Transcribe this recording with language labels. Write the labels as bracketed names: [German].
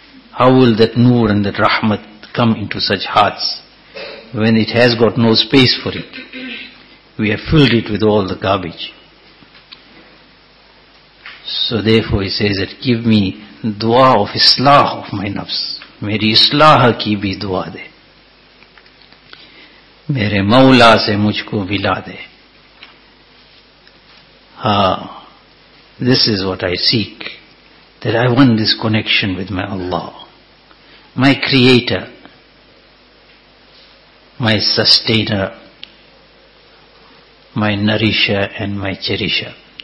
[English] How will that noor and that rahmat come into such hearts when it has got no space for it? We have filled it with all the garbage. So therefore he says that, give me dua of islah of my nafs. [Urdu] Meri islah ki bhi dua de. میرے مولا سے مجھ کو بلا دے. [English] This is what I seek, that I want this connection with my Allah, my creator, my sustainer, my nourisher and my cherisher.